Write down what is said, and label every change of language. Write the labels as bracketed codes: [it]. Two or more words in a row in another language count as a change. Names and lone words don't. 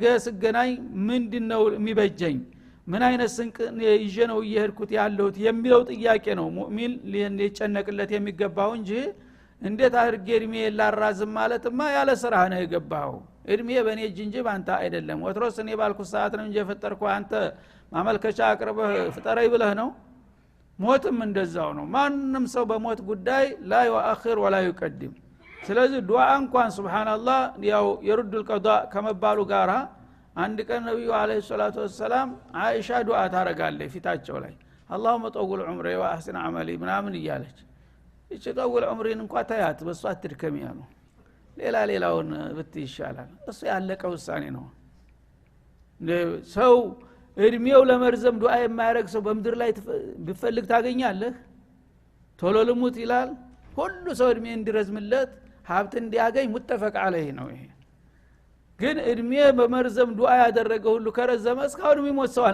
[am] ስገናኝ ምንድነው የሚበጀኝ ምን አይነት ስንቅ ይዤ ነው እየሄድኩት ያለሁት የሚለው ጥያቄ ነው ሙእሚን ሊጨነቅለት የሚገባው እንጂ እንዴት አድርጌ እድሜ ላራዝም ማለትማ ያለ ስራ ነው የገባው እድሜ በኔ እንጂ ባንተ አይደለም ወትሮስ እኔ ባልኩት ሰዓት ነው እንጂ ፈጠርኩ አንተ ማመልከቻ አቅርበህ ፍጠረይ ብለህ ነው ሞትም እንደዛው ነው ማንንም ሰው በሞት ጉዳይ [ar] لا يؤخر ولا يقدم [am] ስለዚህ ዱዓ እንኳን ሱብሃንአላህ ያው የሩዱል ቀዷ ከመባሉ ጋራ አንድ ቀን ነብዩ [ar] عليه الصلاة والسلام [am] አይሻ ዱዓ ታረጋለች ፊታቸው ላይ [ar] اللهم طول عمري واحسن عملي [am] ምናምን እያለች እቺ [ar] طول عمرين [am] እንኳን ታያት በሷ አትድከም ያሉ ሌላውን ብትይ ይሻላል እሱ ያለቀ ውሳኔ ነው ሰው እድሜው ለመርዘም ዱዓ የማያረግ ሰው በመድር ላይ ቢፈልግ ታገኛለህ ቶሎ ልሙት ይላል ሁሉ ሰው እድሜ እንዲረዝምለት ሀብት እንዲያገኝ [ar] متفق عليه [am] ነው ይሄ ግን እድሜ በመርዘም ዱዓ ያደረገ ሁሉ ከረዘመ እስካሁን የሚሞት ሰው